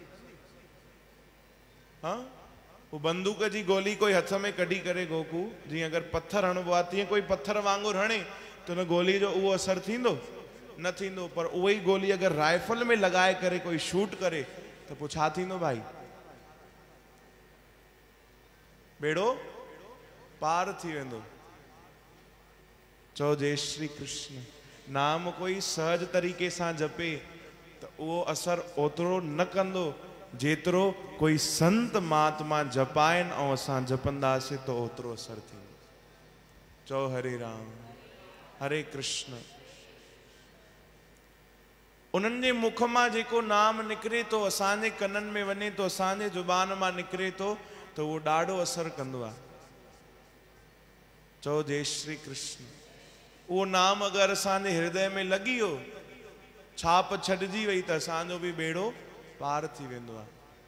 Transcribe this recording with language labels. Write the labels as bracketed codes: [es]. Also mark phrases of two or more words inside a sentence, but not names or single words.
[sd] हाँ, वो बंदूक जी गोली कोई हथ में कढी करे गोकू जीअं अगरि पत्थर हणबो आहे तीअं कोई पत्थर वांगुरु हणे त उन गोली जो उहो असर थींदो? न थींदो। पर उहा ई गोली अगरि राइफल में लॻाए करे कोई शूट करे त पोइ छा थींदो भाई? बेड़ो पार थी वेंदो। चओ जय श्री कृष्ण। नाम कोई सहज तरीक़े सां जपे त उहो असर ओतिरो न कंदो जेतिरो कोई संत महात्मा जपाइनि ऐं असां जपंदासीं त ओतिरो असर थींदो। चओ हरे राम हरे कृष्ण। उन्हनि जे मुख मां जेको नाम निकिरे थो, असांजे कननि में वञे थो, असांजे ज़ुबान मां निकिरे थो, त उहो ॾाढो असर कंदो आहे। चओ जय श्री कृष्ण। उहो नाम अगरि असांजे हृदय में लॻी वियो, छाप छॾिजी वई, त असांजो बि बेड़ो पार थी वेंदो आहे।